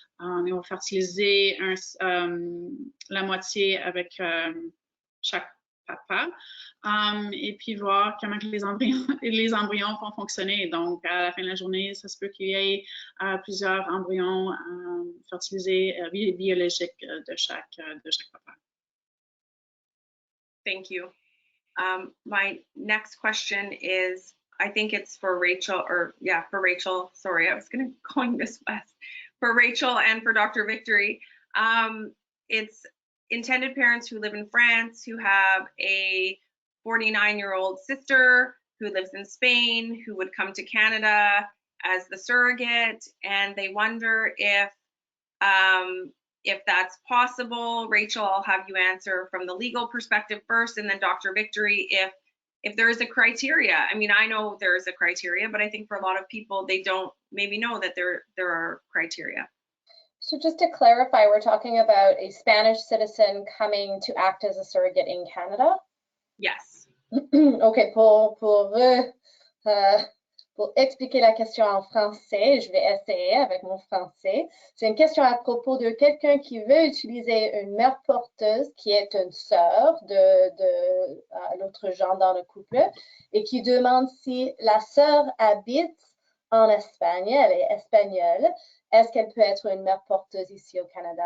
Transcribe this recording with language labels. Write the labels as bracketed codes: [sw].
[fr] Ils vont fertiliser la moitié avec chaque papa, et puis voir comment que les embryons vont fonctionner. Donc, à la fin de la journée, ça se peut qu'il y ait plusieurs embryons fertilisés biologiques de chaque papa. [en] Thank you. My next question is, I think it's for Rachel, for Rachel. Sorry, I was going this west. For Rachel and for Dr. Victory. It's intended parents who live in France, who have a 49-year-old sister who lives in Spain, who would come to Canada as the surrogate, and they wonder if that's possible. Rachel, I'll have you answer from the legal perspective first, and then Dr. Victory, if there is a criteria. I mean, I know there is a criteria, but I think for a lot of people, they don't maybe know that there are criteria. So just to clarify, we're talking about a Spanish citizen coming to act as a surrogate in Canada? Yes. [fr] OK, pour expliquer la question en français, je vais essayer avec mon français. C'est une question à propos de quelqu'un qui veut utiliser une mère porteuse qui est une sœur de l'autre genre dans le couple et qui demande si la sœur habite en Espagne, elle est espagnole, est-ce qu'elle peut être une mère porteuse ici au Canada?